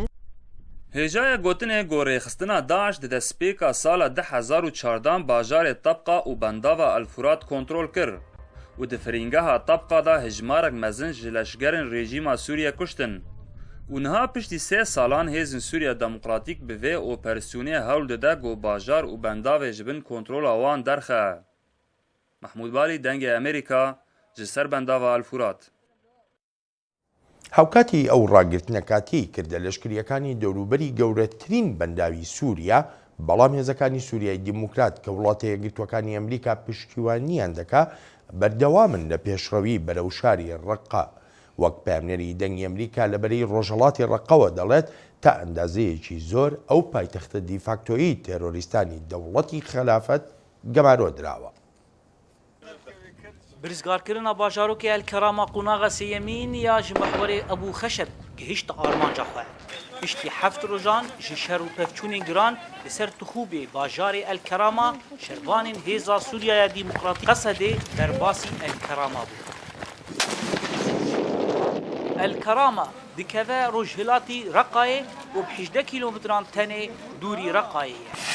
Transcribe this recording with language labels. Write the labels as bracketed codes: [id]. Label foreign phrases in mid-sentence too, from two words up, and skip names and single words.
[ku] Hêjaya gotinê gorêxistina Daeş di destpêka sala 2014 bajarê Tebqa û bendava Elfurat kontrol kir û di firîngeha Tebqa da hejmarek mezin ji leşgerên rejîma Sûriye kuştin. û niha piştî 3 salan hêzên Sûriya Demokratîk bi vê operasyonê hewl dide got bajar û bendavê ji bin kontrola wan derxe. Mahmûd Balî dengê Amerîka ji ser bendava Elfurat. [ckb] هاوکاتی ئەو ڕاگرتنەکاتی کردە لەشکریەکانی دەوروبەری گەورەترین بەنداوی سووریا بەڵام هێزەکانی سووریای دیموکرات کە وڵاتە یەکگرتووەکانی ئەمریکا پشتیوانیان دەکا بەردەوامن لە پێشڕەوی بەرەو شاری ڕەقا. وەک پامنێری دەنگی ئەمریکا لەبەرەی ڕۆژهەڵاتی ڕەقەوە دەڵێت تا ئەندازەیەکی زۆر ئەو پایتەختە دیفاکتۆیی تێرۆریستانی دەوڵەتی خەلافەت گەمارۆ دراوە. [ku] برزگارکردنا باژارۆکی ئەلکەرامە قوناغە سێیەمین یا ji mexwarê Ebû Xeşeb gihîşt armanca xwe. Piştî heft rojan ji şer û pevçûnên giran li ser Tixûbê bajarê Elkerama şervanên Hêza Sûriyaya Dîmokratîk Qesedê derbasî Elkerama bû. Elkerama dikeve rojhilatî Reqayê û bi 18 kîlometran tenê dûrî Reqayê ye.